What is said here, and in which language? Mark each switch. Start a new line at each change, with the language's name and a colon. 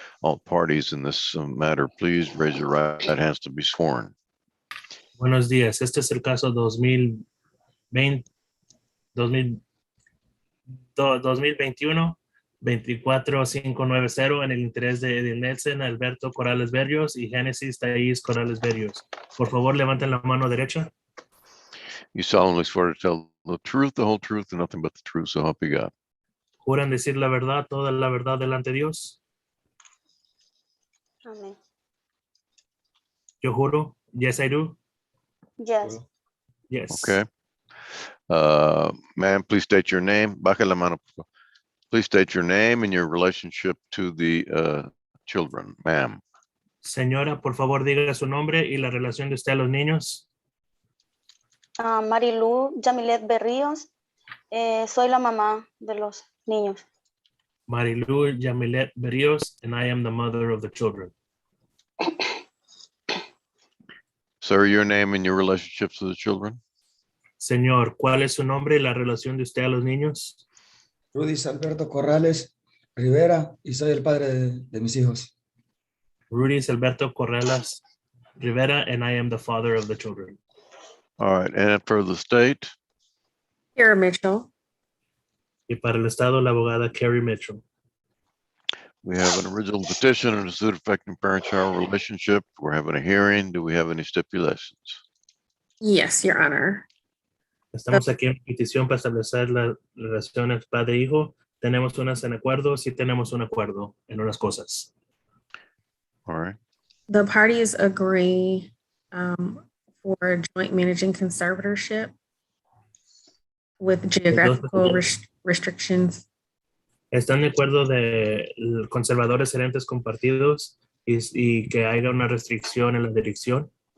English: All parties in this matter, please raise your right hands to be sworn.
Spanish: Buenos días. Este es el caso 2021-24590 en el interés de Edil Nelson, Alberto Corrales Berrios y Génesis Thais Corrales Berrios. Por favor, levanten la mano derecha.
English: You solemnly swear to tell the truth, the whole truth, and nothing but the truth, so help you God.
Spanish: ¿Juran decir la verdad, toda la verdad delante de Dios? Amén. Yo juro.
English: Yes, I do. Yes. Yes. Okay. Ma'am, please state your name.
Spanish: Baja la mano.
English: Please state your name and your relationship to the children, ma'am.
Spanish: Señora, por favor, diga su nombre y la relación de usted a los niños. Marilu Yamilet Berríos. Soy la mamá de los niños.
English: Marilu Yamilet Berrios, and I am the mother of the children. Sir, your name and your relationship to the children?
Spanish: Señor, ¿cuál es su nombre y la relación de usted a los niños? Rudy Alberto Corrales Rivera y soy el padre de mis hijos.
English: Rudy Alberto Corrales Rivera, and I am the father of the children. All right, and for the state? Kara Mitchell.
Spanish: Y para el Estado, la abogada Carrie Mitchell.
English: We have an original petition and a suit affecting parent-child relationship. We're having a hearing. Do we have any stipulations? Yes, Your Honor.
Spanish: Estamos aquí en petición para establecer las relaciones padre-hijo. Tenemos unas en acuerdo, sí tenemos un acuerdo en unas cosas.
English: All right. The parties agree for joint managing conservatorship with geographical restrictions.
Spanish: Están de acuerdo de conservadores gerentes compartidos y que haya una restricción en la dirección.